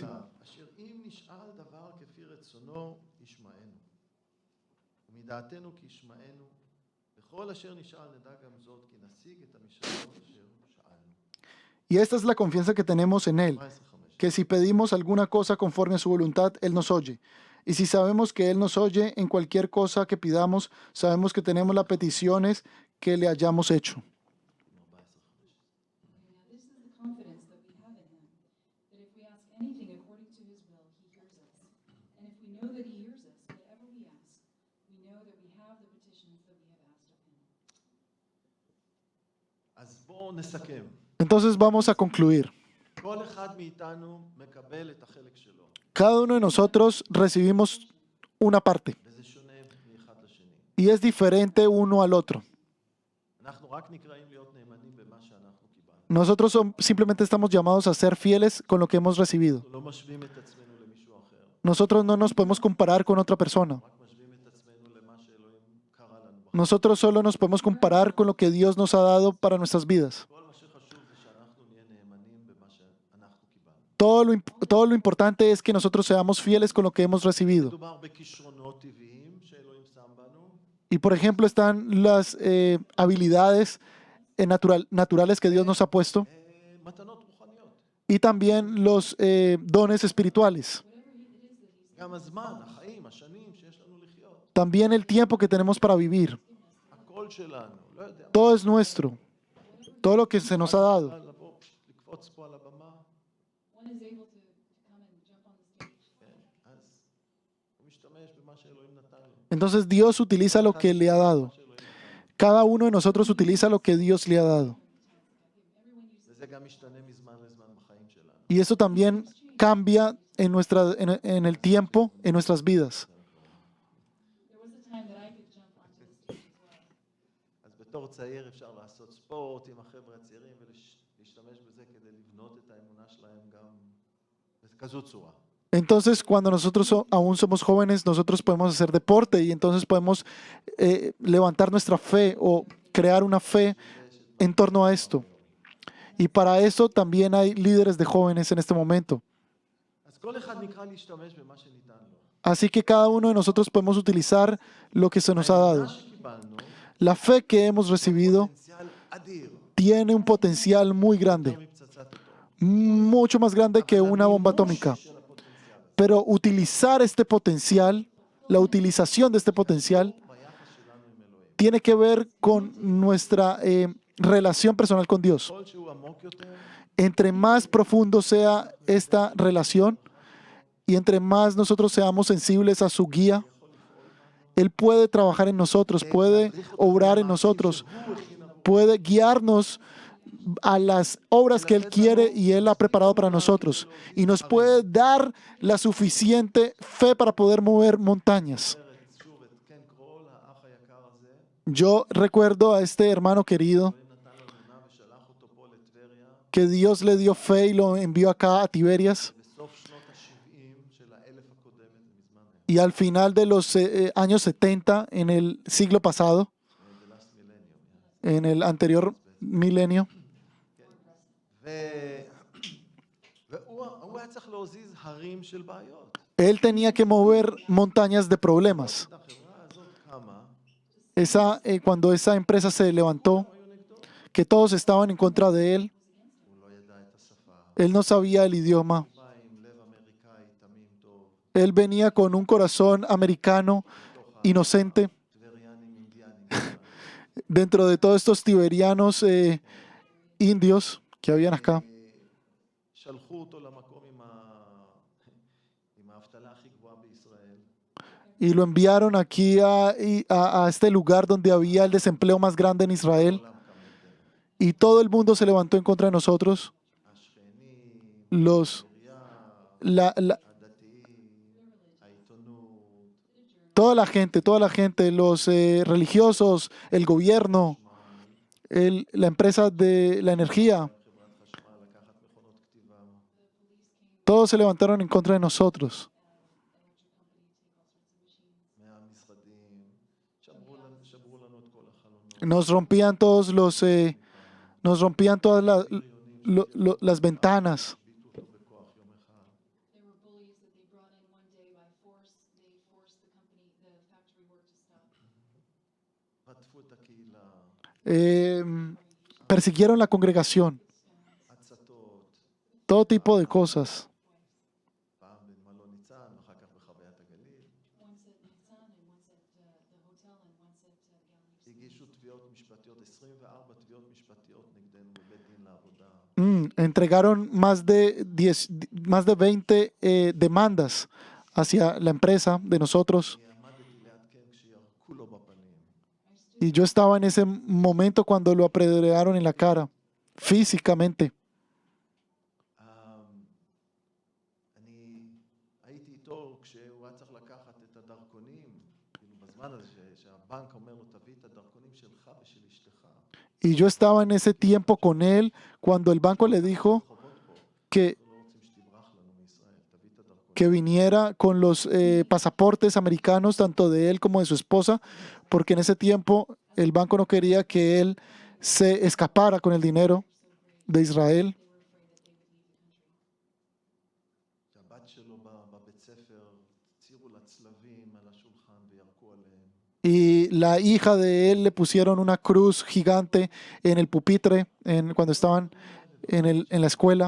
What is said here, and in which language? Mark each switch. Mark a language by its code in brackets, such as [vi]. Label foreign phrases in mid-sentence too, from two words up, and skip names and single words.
[he] אשר אם נשאל דבר כפי רצונו, ישמענו. ומדעתנו כי ישמענו, וכל אשר נשאל נדע גם זאת, כי נשיג את המשאלות אשר שאלנו. [es] Y esta es la confianza que tenemos en Él, 14, 15. que si pedimos alguna cosa conforme a su voluntad, Él nos oye. Y si sabemos que Él nos oye en cualquier cosa que pidamos, sabemos que tenemos las peticiones que le hayamos hecho. [en] Now, this is the confidence that we have in Him, that if we ask anything according to His will, He hears us. And if we know that He hears us, whatever we ask, we know that we have the petitions that we have asked of Him. [he] אז בואו נסכם. [es] Entonces vamos a concluir. [he] כל אחד מאיתנו מקבל את החלק שלו, [es] Cada uno de nosotros recibimos una parte [he] וזה שונה מאחד לשני. [es] y es diferente uno al otro. [he] אנחנו רק נקראים להיות נאמנים במה שאנחנו קיבלנו. [es] Nosotros simplemente estamos llamados a ser fieles con lo que hemos recibido. [he] אנחנו לא משווים את עצמנו למישהו אחר, [es] Nosotros no nos podemos comparar con otra persona. [he] רק משווים את עצמנו למה שאלוהים קרא לנו בחיים. [es] Nosotros solo nos podemos comparar con lo que Dios nos ha dado para nuestras vidas. [he] כל מה שחשוב זה שאנחנו נהיה נאמנים במה שאנחנו קיבלנו. [es] Todo lo importante es que nosotros seamos fieles con lo que hemos recibido. [he] מדובר בכישרונות טבעיים שאלוהים שם בנו, [es] Y por ejemplo están las habilidades naturales que Dios nos ha puesto [he] מתנות רוחניות. [es] y también los dones espirituales. [he] גם הזמן, החיים, השנים שיש לנו לחיות. [es] También el tiempo que tenemos para vivir. [he] הקול שלנו, לא יודע. [es] Todo es nuestro. Todo lo que se nos ha dado. [he] לבוא, לקפוץ פה על הבמה, [en] One is able to come and jump on the stage. [he] כן, אז הוא משתמש במה שאלוהים נתן לו. [es] Entonces Dios utiliza lo que le ha dado. Cada uno de nosotros utiliza lo que Dios le ha dado. [he] וזה גם משתנה מזמן לזמן בחיים שלנו. [es] Y eso también cambia en el tiempo, en nuestras vidas. [en] There was a time that I could jump onto the stage as well. [he] אז בתור צעיר אפשר לעשות ספורט עם החבר'ה הצעירים ולהשתמש בזה כדי לבנות את האמונה שלהם גם בכזו צורה. [es] Entonces, cuando nosotros aún somos jóvenes, nosotros podemos hacer deporte y entonces podemos levantar nuestra fe o crear una fe en torno a esto. Y para eso también hay líderes de jóvenes en este momento. [he] אז אז כל אחד נקרא להשתמש במה שניתן לו. [es] Así que cada uno de nosotros podemos utilizar lo que se nos ha dado. [he] האמונה שקיבלנו, [es] La fe que hemos recibido [he] פוטנציאל אדיר, [es] tiene un potencial muy grande, [he] יותר מפצצת אטום. [es] mucho más grande que una bomba atómica. [he] של הפוטנציאל הזה, [es] Pero utilizar este potencial, la utilización de este potencial, [he] ביחס שלנו עם אלוהים. [es] tiene que ver con nuestra relación personal con Dios. [he] ככל שהוא עמוק יותר, [es] Entre más profundo sea esta relación y entre más nosotros seamos sensibles a su guía, Él puede trabajar en nosotros, puede obrar en nosotros, puede guiarnos a las obras que Él quiere y Él ha preparado para nosotros. Y nos puede dar la suficiente fe para poder mover montañas. [he] שוב, כן, כל האח היקר הזה, [es] Yo recuerdo a este hermano querido [he] נתן לו אמונה ושלח אותו פה לטבריה, [es] que Dios le dio fe y lo envió acá a Tiberias. [he] בסוף שנות ה-70 של האלף הקודמת, מזמן היה, [es] Y al final de los años 70, en el siglo pasado, [en] the last millennium. [es] en el anterior milenio, [he] והוא היה צריך להזיז הרים של בעיות. [es] él tenía que mover montañas de problemas. [he] החברה הזאת קמה, [es] Cuando esa empresa se levantó, que todos estaban en contra de él, [he] הוא לא ידע את השפה, [es] él no sabía el idioma. [he] בא עם לב אמריקאי תמים טוב, [es] Él venía con un corazón americano, inocente, [he] טבריאנים אינדיאנים. [es] dentro de todos estos tiberianos indios que habían acá. [he] שלחו אותו למקום עם האבטלה הכי גבוהה בישראל. [es] Y lo enviaron aquí a este lugar donde había el desempleo más grande en Israel. [he] כולם קם נגדנו. [es] Y todo el mundo se levantó en contra de nosotros. [he] השכנים, [es] Los, [he] העירייה, [es] la- [he] הדתיים, העיתונות, [es] toda la gente, los religiosos, el gobierno, la empresa de la energía, [he] חברת חשמל, לקחת מכונות כתיבה. [es] todos se levantaron en contra de nosotros. [he] מהמשרדים, שברו לנו את כל החלונות. [es] Nos rompían todas las ventanas. [he] השביתו אותו בכוח יום אחד. [en] There were bullies that they brought in one day by force. They forced the factory work to stop. [he] רדפו את הקהילה, [es] Persiguieron la congregación, [he] הצתות, [es] todo tipo de cosas. [he] פעם במלון ניצן, אחר כך בחוויית הגליל. [en] Once at Nitzan and once at the hotel and once at Galilee. [he] הגישו תביעות משפטיות, 24 תביעות משפטיות נגדנו בבית דין לעבודה. [es] Entregaron más de 20 demandas hacia la empresa de nosotros. [he] אני עמדתי ליד קן כשירקו לו בפנים. [es] Y yo estaba en ese momento cuando lo apedrearon en la cara, físicamente. [he] אני הייתי איתו כשהוא היה צריך לקחת את הדרכונים, כאילו בזמן הזה שהבנק אומר לו תביא את הדרכונים שלך ושל אשתך. [es] Y yo estaba en ese tiempo con él cuando el banco le dijo [he] חובות פה, [es] que, [he] אנחנו לא רוצים שתברח לנו מישראל, תביא את הדרכונים. [es] que viniera con los pasaportes americanos, tanto de él como de su esposa, porque en ese tiempo el banco no quería que él se escapara con el dinero de Israel. [he] שהבת שלו בבית ספר, צירו לה צלבים על השולחן וירקו עליהם. [es] Y la hija de él le pusieron una cruz gigante en el pupitre cuando estaban en la escuela.